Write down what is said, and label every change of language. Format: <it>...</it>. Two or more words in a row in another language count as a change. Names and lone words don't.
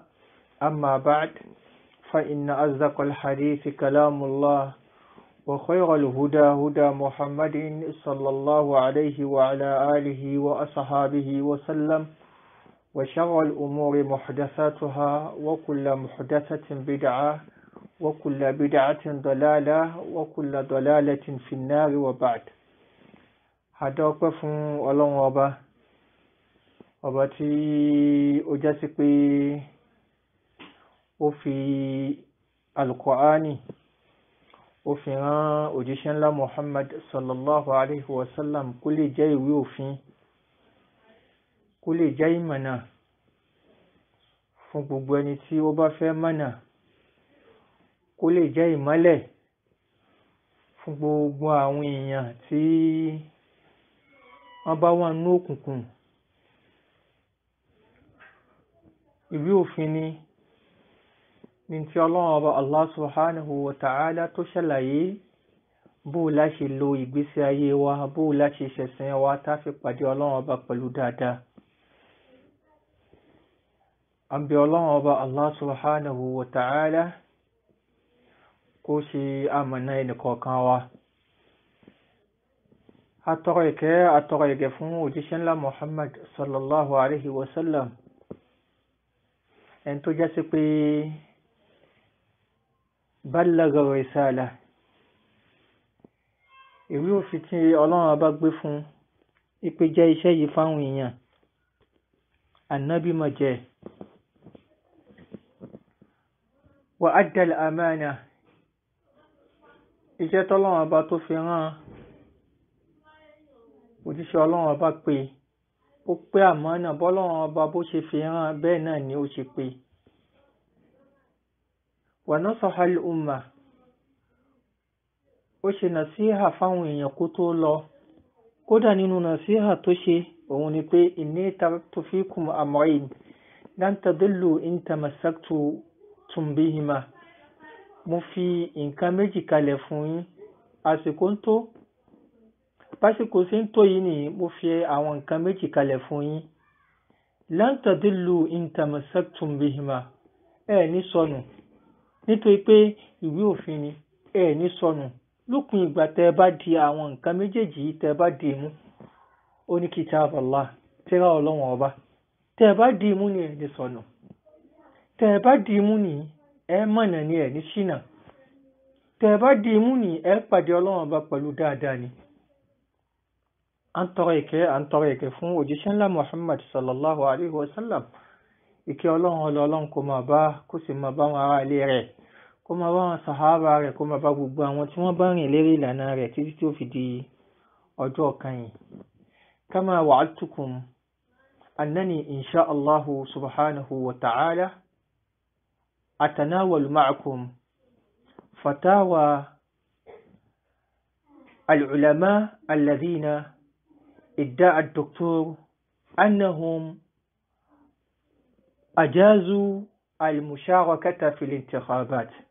<ar>أما بعد فإن أصدق الحديث كلام الله وخير الهدى هدى محمد صلى الله عليه وعلى آله وأصحابه وسلم. وشر الأمور محدثاتها وكل محدثة بدعة وكل بدعة ضلالة وكل ضلالة في النار. وبعد هذا</ar> <yo>فún Ọlọ́run ọba tí ó jásí pé ó fi Al-Qur'ani ó fi rán òjíṣẹ́ ńlá Muhammad</yo> <ar>صلى الله عليه وسلم</ar> <yo>kó lè jẹ́ ìwé òfin, kó lè jẹ́ ìmọ̀nà fún gbogbo ẹni tí ó bá fẹ́ mọ̀nà, kó lè jẹ́ ìmọ́lẹ̀ fún gbogbo àwọn èèyàn tí wọ́n bá wà nínú òkùnkùn. Ìwé òfin ní tí Ọlọ́run ọba</yo> <ar>الله سبحانه وتعالى</ar> <yo>tó ṣàlàyé bó la ṣe lo ìgbésí ayé wa, bó la ṣe ṣẹ̀sìn wa tá fi pàdé Ọlọ́run ọba pẹ̀lú dáadáa. Àbí Ọlọ́run ọba</yo> <ar>الله سبحانه وتعالى</ar> <yo>kó ṣe amọ̀nà ẹnìkọ̀ọ̀kan wa. Atọrọ ìkẹ́ fún òjíṣẹ́ ńlá Muhammad</yo> <ar>صلى الله عليه وسلم,</ar> <yo>ẹni tó jẹ́ sí pé</yo> <ar>بلغ الرسالة,</ar> <yo>ìwé òfin tí Ọlọ́run bá gbé fún ìpè jẹ́ iṣẹ́ yìí fáwọn èèyàn, annabi má jẹ́ wa</yo> <ar>أدى الأمانة,</ar> <yo>iṣẹ́ tọ́lọ́run bá tó fi rán òjíṣẹ́ Ọlọ́run bá pé ó pé àmánà bọ́lọ́run bá bó ṣe fi rán bẹ́ẹ̀ náà ni ó ṣe pé.</yo> <ar>ونصح الأمة,</ar> <yo>ó ṣe nàṣíhà fáwọn èèyàn kó tó lọ. Kódà nínú nàṣíhà tó ṣe òun ni pé</yo> <ar>إني تركت فيكم أمرين لن تضلوا إن تمسكتم بهما.</ar> <yo>Mo fi nǹkan méjì kalẹ̀ fún yín, àsìkò ń tó, básìkò sí ń tó yìí ni mo fi àwọn nǹkan méjì kalẹ̀ fún yín.</yo> <ar>لن تضلوا إن تمسكتم بهما,</ar> <yo>ní sọnù, nítorí pé ìwé òfin ni, ní sọnù lópin ìgbà tẹ́ bá di àwọn nǹkan méjèèjì tẹ́ bá di mú. Ó ní</yo> <ar>كتاب الله,</ar> <yo>tírà Ọlọ́run ọba, tẹ́ bá di mú ni ní sọnù, tẹ́ bá di mú ni mọ̀nà ni ní ṣìnà, tẹ́ bá di mú ni pàdé Ọlọ́run ọba pẹ̀lú dáadáa ni. À ń tọrọ ìkẹ́ fún òjíṣẹ́ ńlá Muhammad</yo> <ar>صلى الله عليه وسلم.</ar> <yo>Ìkẹ́ Ọlọ́run kó máa bá, kó sì máa bá wọn ará ilé rẹ̀, kó máa bá wọn sàhábà rẹ̀, kó máa bá gbogbo àwọn tí wọ́n bá rìn lérí ìlànà rẹ̀ títí tí ó fi di ọjọ́ kẹyìn.</yo> <ar>كما وعدتكم أنني إن شاء الله سبحانه وتعالى أتناول معكم فتاوى العلماء الذين ادعى الدكتور أنهم أجازوا المشاركة في الانتخابات.</ar>